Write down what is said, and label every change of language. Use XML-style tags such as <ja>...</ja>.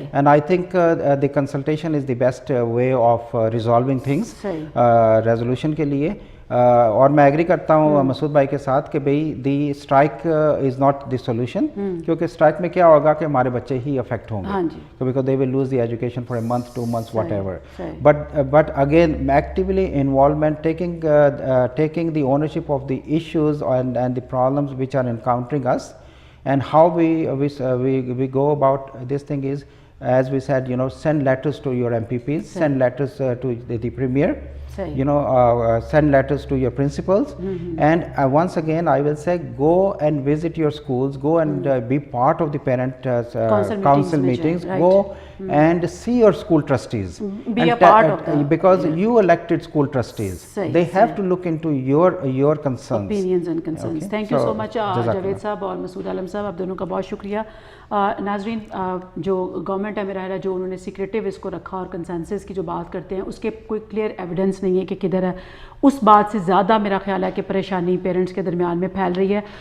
<en>and I think the consultation is the best way of resolving things resolution</en> <ur>کے لیے. اور میں agri کرتا ہوں مسعود بھائی کے ساتھ کہ بھئی</ur> <en>the strike is not the solution,</en> <ur>کیونکہ اسٹرائک میں کیا ہوگا کہ ہمارے بچے ہی افیکٹ ہوں گے</ur> <en>Because they will lose the education for a month 2 months whatever. But again actually involvement taking the ownership of the issues and the problems which are encountering us and how we go about this thing is, as we said, you know, send letters to your MPPs, send letters to the Premier, you know, send letters to your principals, and once again I will say go and visit your schools, go and be part of the parent council meetings, go and see your school trustees, be a part of that, because you elected school trustees. They have to look into your concerns, opinions and concerns. Thank you so much</en> <ur>Javed صاحب اور مسعود عالم صاحب, آپ دونوں کا بہت شکریہ. ناظرین, جو گورنمنٹ ہے میرا جو انہوں نے سیکریٹو اس کو رکھا اور کنسنسس کی جو بات کرتے ہیں اس کے کوئی کلیئر ایویڈنس نہیں ہے کہ کدھر ہے, اس بات سے زیادہ میرا خیال ہے کہ پریشانی پیرنٹس کے درمیان میں پھیل رہی ہے.</ur>